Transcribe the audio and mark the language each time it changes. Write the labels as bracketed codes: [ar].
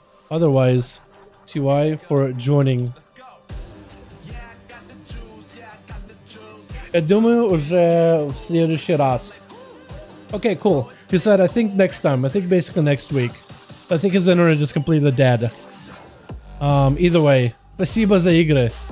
[en] Otherwise, TY for joining. [ru] Я думаю, уже в следующий раз. [en] Okay, cool. He said, I think next time. I think basically next week. I think his internet is completely dead. Either way, [ru] спасибо за игры.